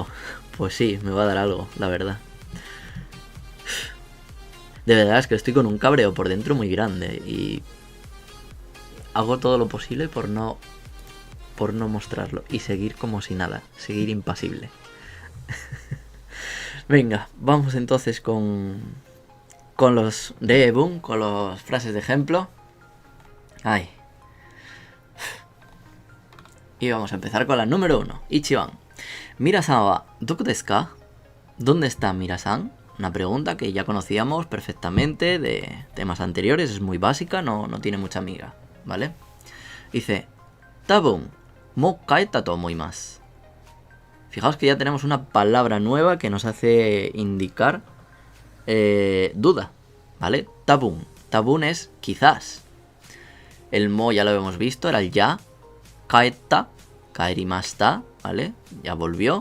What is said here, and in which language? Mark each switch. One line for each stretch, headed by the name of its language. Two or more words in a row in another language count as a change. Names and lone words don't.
Spanish: Pues sí, me va a dar algo, la verdad. De verdad es que estoy con un cabreo por dentro muy grande y hago todo lo posible por no mostrarlo y seguir como si nada, seguir impasible. Venga, vamos entonces con los Reebun, con las frases de ejemplo. Ay. Y vamos a empezar con la número 1. Ichiban.
Japanese: ミラさんはどくですか?
Spanish: ¿Dónde está Mira-san? Una pregunta que ya conocíamos perfectamente de temas anteriores. Es muy básica, no tiene mucha amiga, ¿vale? Dice,
Japanese: たぶん、もう帰たと思います.
Spanish: Fijaos que ya tenemos una palabra nueva que nos hace indicar duda, ¿vale? Tabun. Tabun es quizás. El mo ya lo hemos visto, era el ya. Kaerimashita, ¿vale? Ya volvió.